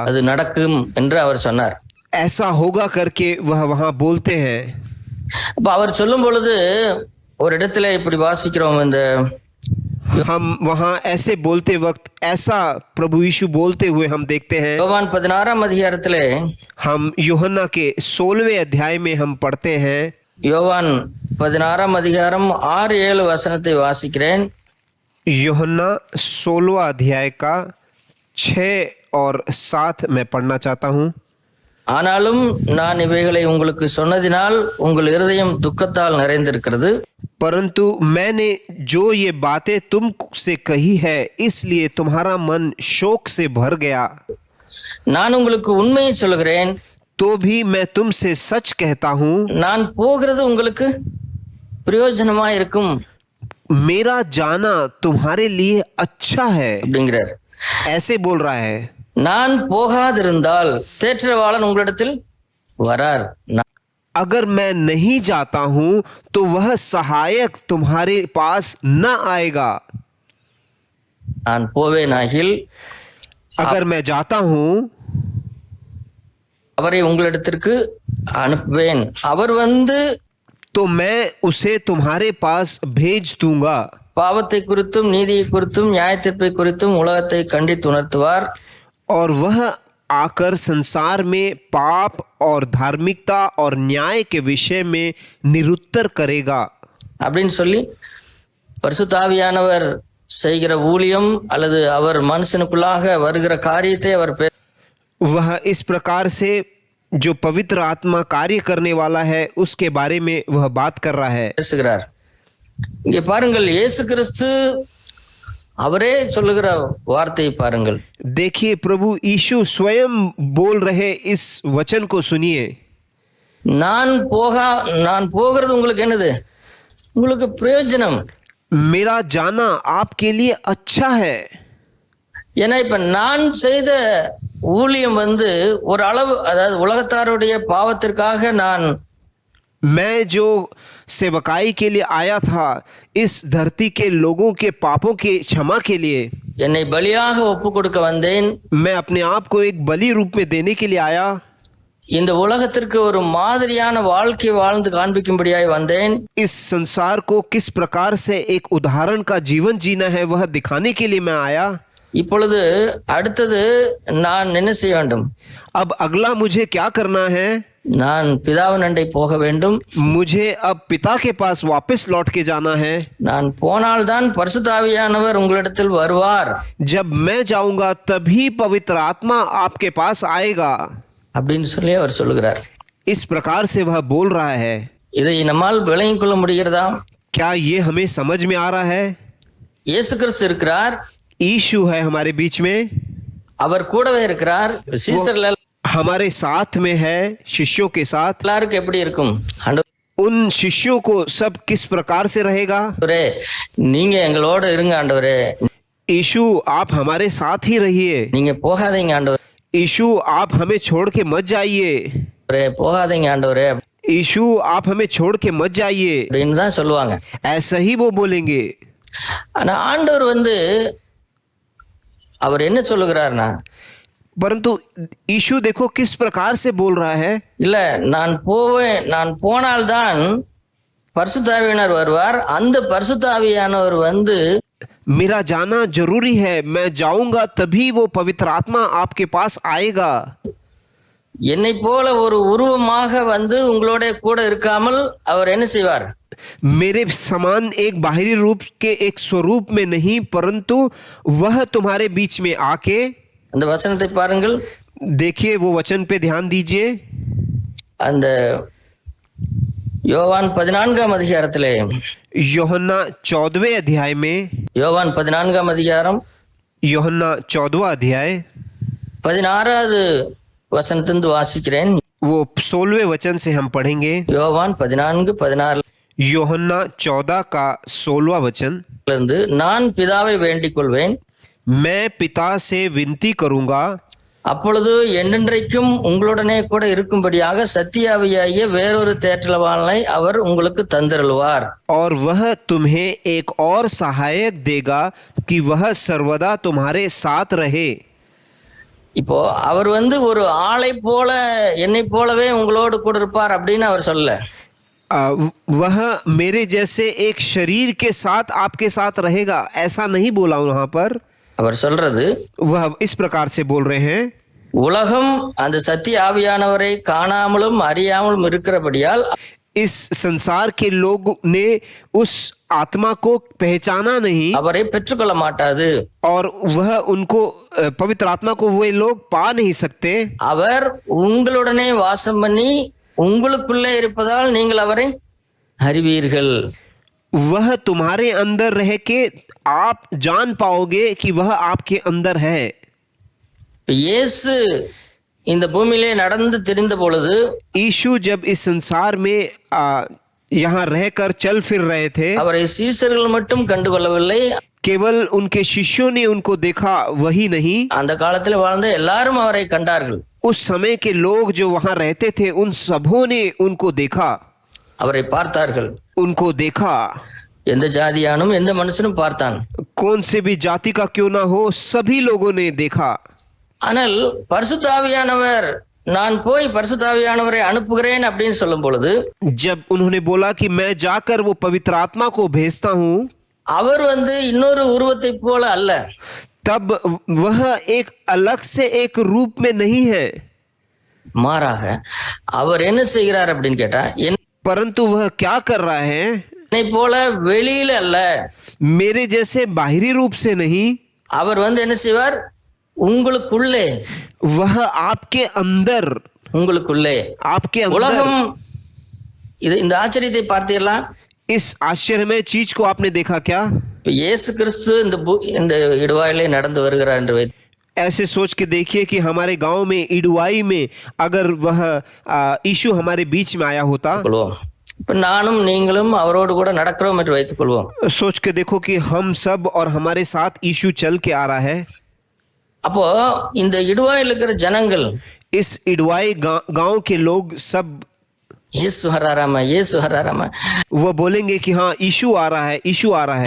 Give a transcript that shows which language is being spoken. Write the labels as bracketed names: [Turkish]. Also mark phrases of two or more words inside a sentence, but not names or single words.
[Tamil] அது நடக்கும் என்று அவர் சொன்னார். [Hindi] ऐसा होगा करके वह वहां बोलते हैं. [Tamil] அப்ப அவர் சொல்லும் பொழுது ஒரு இடத்துல இப்படி வாசிக்கிறோம், இந்த [Hindi] हम वहां ऐसे बोलते वक्त ऐसा प्रभु यीशु बोलते हुए हम देखते हैं. [Tamil] யோவான் 16ஆம் அதிகாரத்திலே, [Hindi] हम यूहन्ना के 16वें अध्याय में हम पढ़ते हैं. [Tamil] யோவான் 16ஆம் அதிகாரம் 6-7 வசனத்தை வாசிக்கிறேன். [Hindi] यूहन्ना 16वां अध्याय का 6 और 7 मैं पढ़ना चाहता हूं. [Tamil] ஆனாலும் நான் இவைகளை உங்களுக்கு சொன்னதினால் உங்கள் இருதயம் துக்கத்தால் நிறைந்திருக்கிறது. [Hindi] परंतु मैंने जो ये बातें तुमसे कही है इसलिए तुम्हारा मन शोक से भर गया. [Tamil] நான் உங்களுக்கு உண்மையை சொல்கிறேன், [Hindi] तो भी मैं तुमसे सच कहता हूं, [Tamil] நான் போகிறது உங்களுக்கு பிரயோஜனமா இருக்கும் [Hindi] मेरा जाना तुम्हारे लिए अच्छा है. [Tamil] அப்படிங்கிறார். [Hindi] ऐसे बोल रहा है. [Tamil] நான் போகாதிருந்தால் தேற்றவாளன் உங்களிடத்தில் வரார். [Hindi] अगर मैं नहीं जाता हूं तो वह सहायक तुम्हारे पास न आएगा. [Tamil] நான் போவேனாகில் [Hindi] अगर मैं जाता हूं [Tamil] அவரை உங்களிடத்திற்கு அனுப்புவேன். அவர் வந்து [Hindi] तो मैं उसे तुम्हारे पास भेज दूंगा. [Tamil] பாவத்தை குறித்தும் நீதியை குறித்தும் நியாயத்தீர்ப்பை குறித்தும் உலகத்தை கண்டித்து உணர்த்துவார். [Hindi] और वह आकर संसार में पाप और धार्मिकता और न्याय के विषय में निरुत्तर करेगा. [Tamil] அப்படின்னு சொல்லி பரிசுத்த ஆவியானவர் செய்கிற ஊழியம் அல்லது அவர் மனுஷனுக்குள்ளாக வருகிற காரியத்தை அவர் [Hindi] वह इस प्रकार से जो पवित्र आत्मा कार्य करने वाला है उसके बारे में वह बात कर रहा है. [Tamil] பேசுகிறார். இங்கே பாருங்கள், இயேசு கிறிஸ்து அவரே சொல்லுகிற வார்த்தையை பாருங்கள். [Hindi] देखिए प्रभु यीशु स्वयं बोल रहे इस वचन को सुनिए. [Tamil] நான் போகிறது உங்களுக்கு என்னது? உங்களுக்கு பிரயோஜனம். [Hindi] मेरा जाना आपके लिए अच्छा है. [Tamil] ஏன்னா இப்ப நான் செய்த ஊழியம் வந்து ஒரு அளவு, அதாவது உலகத்தாருடைய பாவத்திற்காக நான் [Hindi] मैं जो सेवकाई के लिए आया था इस धरती के लोगों के पापों के क्षमा के लिए, [Tamil] என்னை பலியாக ஒப்பு கொடுக்க வந்தேன். [Hindi] मैं अपने आप को एक बलि रूप में देने के लिए आया. [Tamil] இந்த உலகத்திற்கு ஒரு மாதிரியான வாழ்க்கை வாழ்ந்து காண்பிக்கும்படியாய் வந்தேன். [Hindi] इस संसार को किस प्रकार से एक उदाहरण का जीवन जीना है वह दिखाने के लिए मैं आया. [Tamil] இப்பொழுது அடுத்தது நான் என்ன செய்ய வேண்டும்? [Hindi] अब अगला मुझे क्या करना है? [Tamil] நான் பிதாவின் அண்டை போக வேண்டும். [Hindi] मुझे अब पिता के पास वापस लौट के जाना है. [Tamil] நான் போனால்தான் பரிசுத்த ஆவியானவர் உங்களிடத்தில் வருவார். [Hindi] जब मैं जाऊंगा तभी पवित्र आत्मा आपके पास आएगा. [Tamil] அப்படின்னு சொல்லி அவர் சொல்லுகிறார். [Hindi] इस प्रकार से वह बोल रहा है. [Tamil] இதை நம்மால் விளங்கிக் கொள்ள முடிகிறதா? [Hindi] क्या ये हमें समझ में आ रहा है? [Tamil] இயேசு கிறிஸ்து இருக்கிறார், [Hindi] यीशु है हमारे बीच में, [Tamil] அவர் கூடவே இருக்கிறார். சீசர்கள் [Hindi] हमारे साथ में है, शिष्यों के साथ. [Tamil] எல்லாருக்கும் எப்படி இருக்கும்? [Hindi] उन शिष्यों को सब किस प्रकार से रहेगा? [Tamil] ஆண்டவரே, நீங்க எங்களோட இருங்க ஆண்டவரே, [Hindi] यीशु आप हमारे साथ ही रहिए. [Tamil] நீங்க போகாதீங்க ஆண்டவரே, [Hindi] यीशु आप हमें छोड़ के मत जाइए. [Tamil] போகாதீங்க ஆண்டவரே [Hindi] यीशु आप हमें छोड़ के मत जाइए. [Tamil] அப்படின்னு தான் சொல்லுவாங்க. [Hindi] ऐसा ही वो बोलेंगे. [Tamil] ஆனா ஆண்டவர் வந்து அவர் என்ன சொல்லுகிறார்னா, [Hindi] परंतु यीशु देखो किस प्रकार से बोल रहा है. [Tamil] இல்ல நான் போனால்தான் பரிசுத்த ஆவியானவர் வருவார். அந்த பரிசுத்த ஆவியானவர் வந்து [Hindi] मेरा जाना जरूरी है, मैं जाऊंगा तभी वो पवित्र आत्मा आपके पास आएगा. [Tamil] என்னை போல ஒரு உருவமாக வந்து உங்களோட கூட இருக்காமல் அவர் என்ன செய்வார்? [Hindi] मेरे समान एक बाहरी रूप के एक स्वरूप में नहीं, परंतु वह तुम्हारे बीच में आके [Tamil] அந்த வசனத்தை பாருங்கள். [Hindi] देखिए वो वचन पे ध्यान दीजिए. [Tamil] அந்த யோவான் 14ஆம் அதிகாரத்திலே, [Hindi] यूहन्ना 14वें अध्याय में, [Tamil] யோவான் 14ஆம் அதிகாரம் [Hindi] यूहन्ना 14वां अध्याय [Tamil] 16வது வசனத்திலிருந்து வாசிக்கிறேன். [Hindi] वो 16वें वचन से हम पढ़ेंगे. [Tamil] யோவான் 14:16 [Hindi] यूहन्ना 14 का 16वां वचन. [Tamil] இருந்து, நான் பிதாவை வேண்டிக் கொள்வேன், [Hindi] मैं पिता से विनती करूंगा, [Tamil] அப்பொழுது என்றென்றைக்கும் உங்களுடனே கூட இருக்கும்படியாக சத்தியாவியாகிய வேறொரு தேற்றலவாளனை அவர் உங்களுக்கு தந்தருள்வார். [Hindi] और वह तुम्हें एक और सहायक देगा कि वह सर्वदा तुम्हारे साथ रहे. [Tamil] இப்போ அவர் ஒரு ஆளை போல என்னை போலவே உங்களோடு கூட இருப்பார் அப்படின்னு அவர் சொல்லல. [Hindi] वह मेरे जैसे एक शरीर के साथ आपके साथ रहेगा ऐसा नहीं बोला वहां पर. [Tamil] அவர் சொல்றது, [Hindi] वह इस प्रकार से बोल रहे हैं, [Tamil] உலகம் அந்த சத்திய ஆவியானவரை காணாமலும் அறியாமலும் இருக்கிறபடியால் [Hindi] इस संसार के लोग ने उस आत्मा को पहचाना नहीं [Tamil] அவரை பெற்றுக்கொள்ள மாட்டாது. [Hindi] और वह उनको पवित्र आत्मा को वे लोग पा नहीं सकते. [Tamil] அவர் உங்களுடனே வாசம் பண்ணி உங்களுக்குள்ளே இருப்பதால் நீங்கள் அவரை அறிவீர்கள். [Hindi] वह तुम्हारे अंदर रह के आप जान पाओगे कि वह आपके अंदर है. [Tamil] இயேசு இந்த பூமியிலே நடந்து திரிந்த பொழுது, [Hindi] यीशु जब इस संसार में यहाँ रहकर चल फिर रहे थे, [Tamil] அவரை சீசர்கள் மட்டும் கண்டுகொள்ளவில்லை, [Hindi] केवल उनके शिष्यों ने उनको देखा वही नहीं, [Tamil] அந்த காலத்தில் வாழ்ந்த எல்லாரும் அவரை கண்டார்கள். [Hindi] उस समय के लोग जो वहां रहते थे उन सबों ने उनको देखा, [Tamil] அவரை பார்த்தார்கள். [Hindi] उनको देखा. [Tamil] எந்த ஜாதியானும் எந்த மனுஷனும் பார்த்தான். [Hindi] कौन से भी जाति का क्यों ना हो सभी लोगों ने देखा. [Tamil] ஆனால் பரிசுத்த ஆவியானவர், நான் போய் பரிசுத்த ஆவியானவரை அனுப்புகிறேன் அப்படின்னு சொல்லும் பொழுது, [Hindi] जब उन्होंने बोला कि मैं जाकर वो पवित्र आत्मा को भेजता हूँ, [Tamil] அவர் இன்னொரு உருவத்தை போல அல்ல, [Hindi] तब वह एक अलग से एक रूप में नहीं है, [Tamil] மாறாக அவர் என்ன செய்கிறார் அப்படின்னு கேட்டா, [Hindi] परंतु वह क्या कर रहा है, [Tamil] என்னை போல வெளியில அல்ல, [Hindi] मेरे जैसे बाहरी रूप से नहीं, [Tamil] அவர் என்ன செய்வார், உங்களுக்குள்ளே, [Hindi] वह आपके अंदर, [Tamil] உங்களுக்குள்ளே, [Hindi] आपके अंदर. [Tamil] உலகம் இந்த ஆச்சரியத்தை பார்த்தீர்களா? [Hindi] इस आश्चर्यमय चीज को आपने देखा क्या? [Tamil] இயேசு கிறிஸ்து இந்த இடுவாயிலே நடந்து வருகிறார் என்று [Hindi] ऐसे सोच के देखिए कि हमारे गांव में इडुआई में अगर वह यीशु हमारे बीच में आया होता, [Tamil] இப்ப நானும் நீங்களும் அவரோடு கூட நடக்கிறோம் என்று வைத்துக் கொள்வோம். [Hindi] सोच के देखो कि हम सब और हमारे साथ यीशु चल के आ रहा है. [Tamil] அப்போ இந்த இடுவாயில் இருக்கிற ஜனங்கள், [Hindi] इस इडुआई गांव के लोग सब [Tamil] இயேசு வராராமா, இயேசு வராராமா, [Hindi] वो बोलेंगे कि हाँ यीशु आ रहा है, यीशु आ रहा है.